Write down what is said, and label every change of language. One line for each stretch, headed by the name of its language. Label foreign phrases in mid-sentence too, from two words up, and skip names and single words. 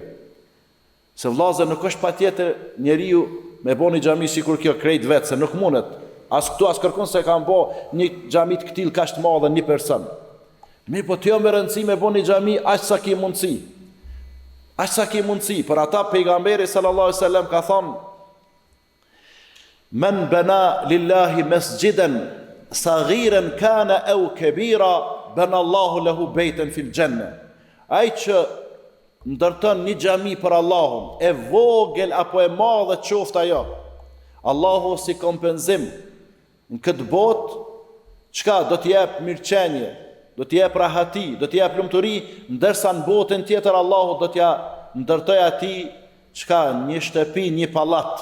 Albanian: Se vllazër nuk është patjetër njeriu me bo një xhami sikur kjo krejt vetë, se nuk mundet. As këtu as kërkon se kanë bo një xhami të këtill kaq të madhe një person. Mirë, po të jo me rëndësi me bo një xhami aq sa ki mundësi. Aq sa ki mundësi. Për ata pejgamberi
Arabic: صلى الله عليه وسلم
Albanian: ka thënë:
Arabic: من بنى لله مسجدا صغيرا كان أو كبيرا بنى الله له بيتا في الجنة.
Albanian: Ai që ndërton një xhami për Allahun, e vogël apo e madhe qoftë ajo, Allahu si kompenzim në këtë botë, çka do t'i jep mirëqenie, do t'i jep rahati, do t'i jep lumturi, ndërsa në botën tjetër Allahu do t'ja ndërtoj atij çka, një shtëpi, një pallat.